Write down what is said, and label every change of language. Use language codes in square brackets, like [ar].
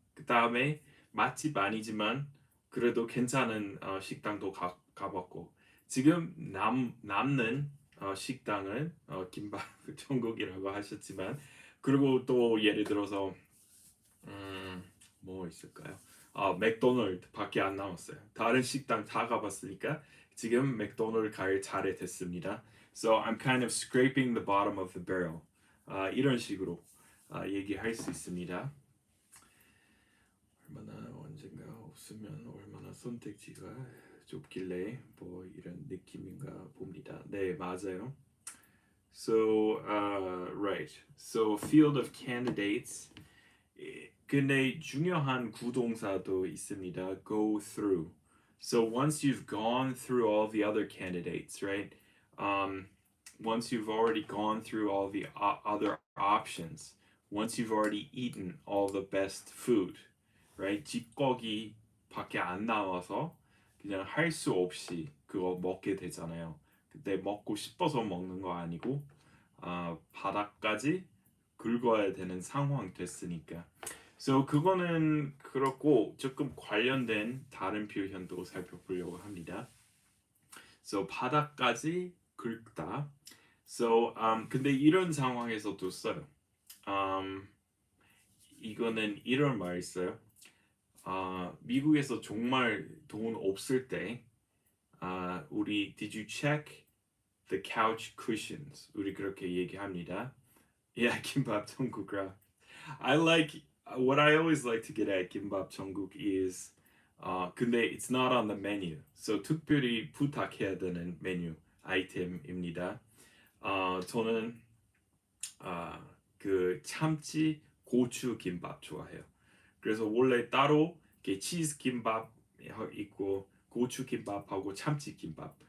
[ko] 그 다음에 맛집 아니지만 그래도 괜찮은 식당도 가봤고 지금 남는 식당은 김밥 천국이라고 하셨지만 그리고 또 예를 들어서 뭐 있을까요? 맥도날드 밖에 안 남았어요. 다른 식당 다 가봤으니까 지금 맥도날드 갈 차례 됐습니다. [en] So I'm kind of scraping the bottom of the barrel. [ko] 이런 식으로 얘기할 수 있습니다. 얼마나 언젠가 없으면 얼마나 선택지가 좁길래 뭐 이런 느낌인가 봅니다. 네, 맞아요. So, right. [en] So, field of candidates. [ko] 근데 중요한 구동사도 있습니다. [en] Go through. So once you've gone through all the other candidates, right? Once you've already gone through all the other options, once you've already eaten all the best food, right? [ko] 찌꺼기 밖에 안 나와서 그냥 할 수 없이 그거 먹게 되잖아요. 그때 먹고 싶어서 먹는 거 아니고 바닥까지 긁어야 되는 상황 됐으니까. So 그거는 그렇고 조금 관련된 다른 표현도 살펴보려고 합니다. So 바닥까지 긁다. So 근데 이런 상황에서도 써요. 이거는 이런 말 있어요. 미국에서 정말 돈 없을 때 우리 [en] Did you check the couch cushions? [ko] 우리 그렇게 얘기합니다. Yeah, 김밥 천국. [en] I like what I always like to get at 김밥 천국 is [ko] 근데 [en] it's not on the menu. [ko] So 특별히 부탁해야 되는 메뉴 아이템입니다. 저는 그 참치 고추 김밥 좋아해요. 그래서 원래 따로 이렇게 치즈 김밥 있고 고추 김밥하고 참치 김밥.